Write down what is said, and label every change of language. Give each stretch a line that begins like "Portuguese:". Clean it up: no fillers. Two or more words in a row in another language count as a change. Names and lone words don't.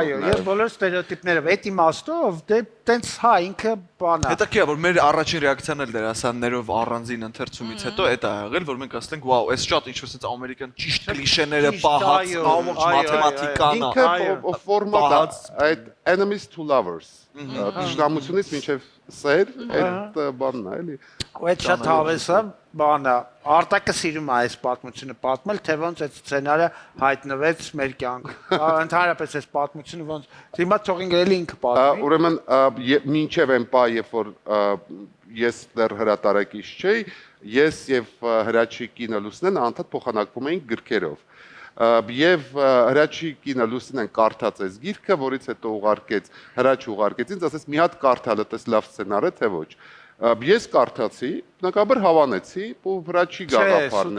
Armenian: Այո, եւ բոլոր ստերեոտիպներով։ Այդ իմաստով դե տենց հա ինքը բան է։ Հետաքրքիր է որ մեր առաջին ռեակցիան էլ դերասաններով առանձին ընթերցումից հետո այդ է եղել, որ մենք ասենք վաու, այս շատ ինչ-որ sense ամերիկյան ճիշտ կլիշեները պահած, ամբողջ մաթեմատիկան, ինքը ֆորմատ այդ
English: enemies to lovers։
Armenian: Դժգամությունից մինչև սեր, այդ բանն է, էլի։ Ու այդ շատ հավես է, բան է։ Արտակը սիրում է այս պատմությունը պատմել, թե ոնց այդ սցենարը հայտնվեց մեր կյանքում։ Ընդհանրապես այս պատմությունը ոնց հիմա թողին գրելի ինքը պատմի։ Ուրեմն մինչև այն պահ, երբ որ ես դեռ հրատարակիչ չէի, ես եւ Հրաչի կինը Լուսնեն անդադ փոխանակվում էինք գրքերով։ Եվ Հրաչի կինը Լուսինեն կարդաց այս գիրքը, որից հետո ուղարկեց Հրաչը ուղարկեց ինձ, ասեց մի հատ կարդալ էս լավ սցենար է թե ոչ։ Ես կարդացի, բնականաբար հավանեցի, ու Հրաչի գաղափարն